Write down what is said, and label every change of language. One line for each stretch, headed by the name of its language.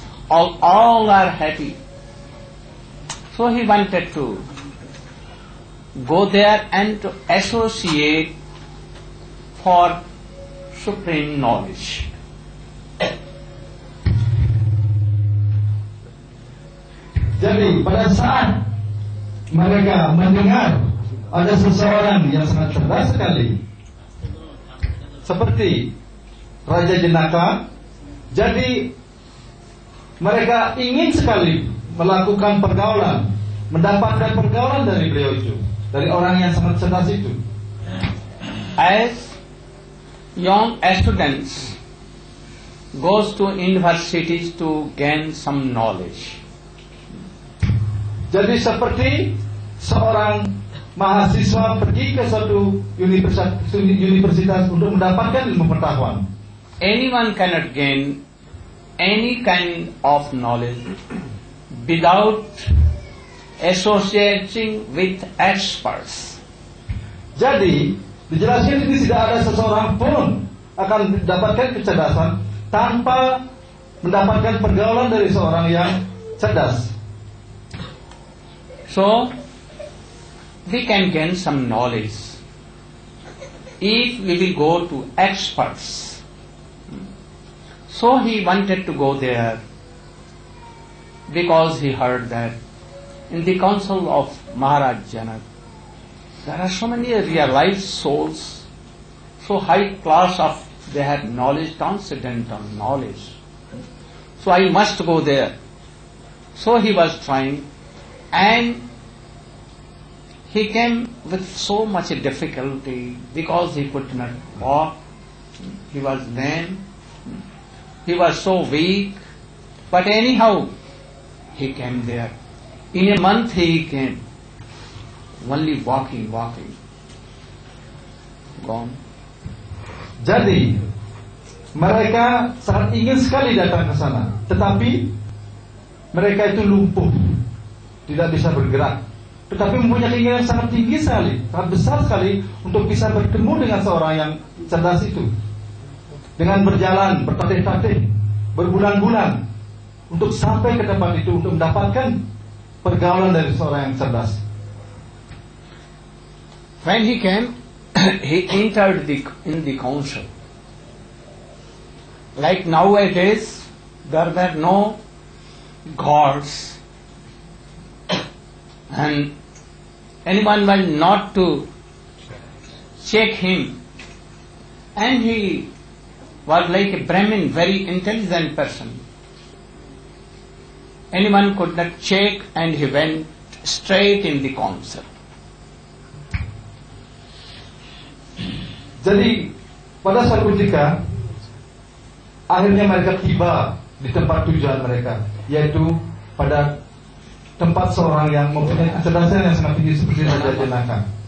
English: All are happy. So he wanted to go there and to associate for supreme knowledge.
Indonesian: Jadi pada saat mereka mendengar ada seseorang yang sangat cerdas sekali seperti Raja Janaka, jadi mereka ingin sekali melakukan pergaulan, mendapatkan pergaulan dari beliau itu, dari orang yang sangat cerdas itu.
English: As young students goes to universities to gain some knowledge,
Indonesian: jadi seperti seorang mahasiswa pergi ke suatu universitas untuk mendapatkan ilmu pengetahuan.
English: anyone cannot gain any kind of knowledge without associating with experts.
Indonesian: Jadi dijelaskan ini tidak ada seseorang pun akan mendapatkan kecerdasan tanpa mendapatkan pergaulan dari seorang yang cerdas.
English: So we can gain some knowledge if we will go to experts. So he wanted to go there because he heard that in the council of Maharaj Janak there are so many realized souls, so high class of they have knowledge, transcendental knowledge. So I must go there. So he was trying, and he came with so much difficulty because he could not walk, he was lame, he was so weak, but anyhow he came there. In a month he came, only walking, gone.
Indonesian: Jadi mereka sangat ingin sekali datang ke sana, tetapi mereka itu lumpuh, tidak bisa bergerak. Tetapi mempunyai keinginan sangat tinggi sekali, sangat besar sekali untuk bisa bertemu dengan seorang yang cerdas itu. Dengan berjalan, bertatih-tatih, berbulan-bulan untuk sampai ke tempat itu untuk mendapatkan pergaulan dari seorang yang cerdas.
English: When he came, he entered in the council. Like nowadays, there were no guards, and anyone was not to check him. And he was like a Brahmin, very intelligent person. Anyone could not check, and he went straight in the council.
Indonesian: Jadi pada suatu ketika akhirnya mereka tiba di tempat tujuan mereka, yaitu pada tempat seorang yang mempunyai kecerdasan yang sangat tinggi seperti Raja Janaka.